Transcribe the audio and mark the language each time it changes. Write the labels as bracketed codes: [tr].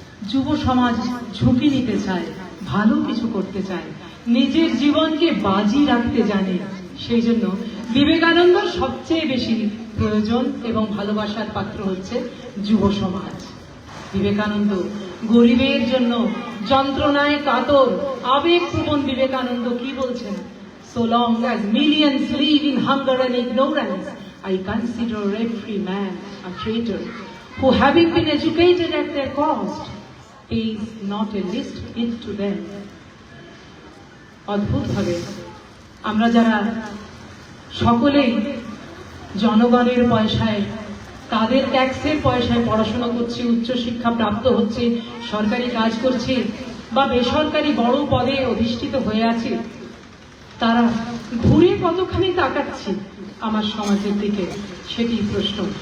[bn] যুব সমাজ ঝুঁকি নিতে চায়, ভালো কিছু করতে চায়, নিজের জীবনকে বাজি রাখতে জানে। সেই জন্য বিবেকানন্দর সবচেয়ে বেশি প্রয়োজন এবং ভালোবাসার পাত্র হচ্ছে যুব সমাজ। বিবেকানন্দ গরিবের জন্য যন্ত্রণায় কাতর আবেগপ্রবণ বিবেকানন্দ কি বলছেন? [en] So long as millions live in hunger and ignorance, I consider every man a traitor, who having been educated at their cost, pays not a least heed to them. [bn] অদ্ভুত ভাবে আমরা যারা সকলেই জনগণের পয়সায়, তাদের ট্যাক্সের পয়সায় পড়াশোনা করছি, উচ্চশিক্ষা প্রাপ্ত হচ্ছে, সরকারি কাজ করছি বা বেসরকারি বড় পদে অধিষ্ঠিত হয়ে আছে, তারা ঘুরে কতখানি তাকাচ্ছি আমার সমাজের দিকে, সেটি প্রশ্ন।